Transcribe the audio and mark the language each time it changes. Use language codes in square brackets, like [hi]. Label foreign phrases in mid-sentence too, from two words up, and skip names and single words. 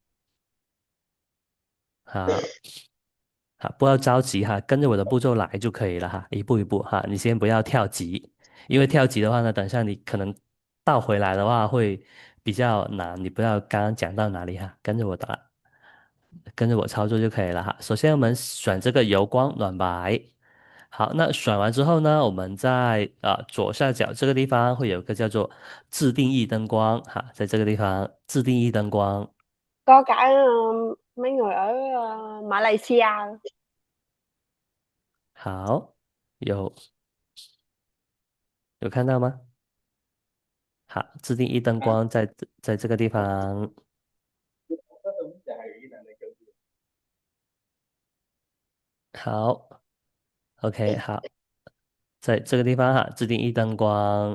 [zh] 好，好，不要着急哈，跟着我的步骤来就可以了哈，一步一步哈，你先不要跳级，因为跳级的话呢，等下你可能倒回来的话会比较难，你不知道刚刚讲到哪里哈，跟着我操作就可以了哈。首先我们选这个油光暖白，好，那选完之后呢，我们在左下角这个地方会有一个叫做自定义灯光哈，在这个地方自定义灯光， [vi] có cả mấy người ở Malaysia. [zh] 好，有看到吗？好，自定义灯光在这个地方。好，OK，好，在这个地方哈，自定义灯光。